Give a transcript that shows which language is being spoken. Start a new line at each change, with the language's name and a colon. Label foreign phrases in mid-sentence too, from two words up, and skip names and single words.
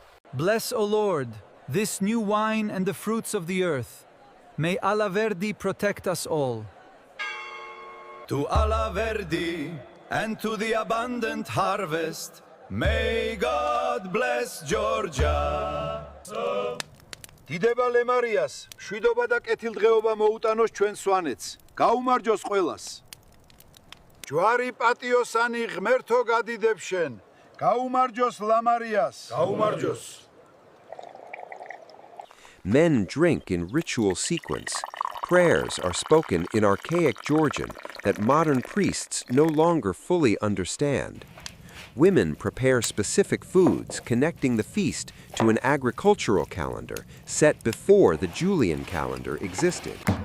English: Bless, O Lord, this new wine and the fruits of the earth. May Allah Verdi protect us all. To Allah Verdi and to the abundant harvest, may God bless Georgia.
Georgian: დიდება ლემარიას, მშვიდობა და კეთილდღეობა მოუტანოს ჩვენ სვანეთს. გაუმარჯოს ყველას. ჯვარი პატიოსანი ღმერთო გადიდებ შენ. გაუმარჯოს ლამარიას. გაუმარჯოს.
English: Men drink in ritual sequence. Prayers are spoken in archaic Georgian that modern priests no longer fully understand. Women prepare specific foods connecting the feast to an agricultural calendar set before the Julian calendar existed.